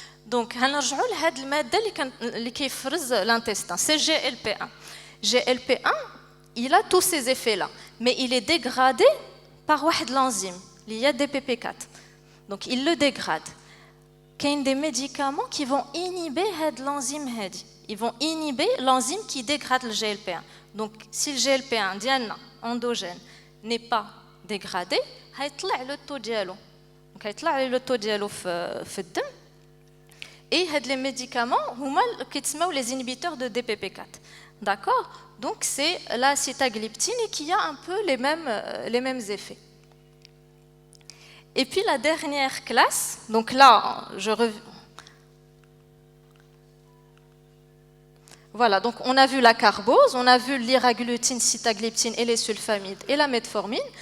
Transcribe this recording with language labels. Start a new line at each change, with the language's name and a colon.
Arabic: Donc, هنرجعوا لهاد المادة اللي كيفرز l'intestin,
French: c'est GLP-1. GLP-1, il a tous ces effets-là, mais il est dégradé par
Arabic: واحد
French: l'enzyme, il y a DPP4. Donc, il le dégrade. Il y a des médicaments qui vont inhiber l'enzyme
Arabic: هادي.
French: Ils vont inhiber l'enzyme qui dégrade le GLP-1. Donc, si le GLP-1
Arabic: ديالنا
French: endogène n'est pas dégradé,
Arabic: هيطلع
French: le taux
Arabic: ديالو. Donc, هيطلع
French: le taux
Arabic: ديالو في الدم.
French: Et les médicaments, les inhibiteurs de DPP4. D'accord? Donc, c'est la sitagliptine qui a un peu les mêmes effets. Et puis, la dernière classe, donc là, voilà, donc on a vu la carbose, on a vu l'iraglutine, sitagliptine et les sulfamides et la metformine.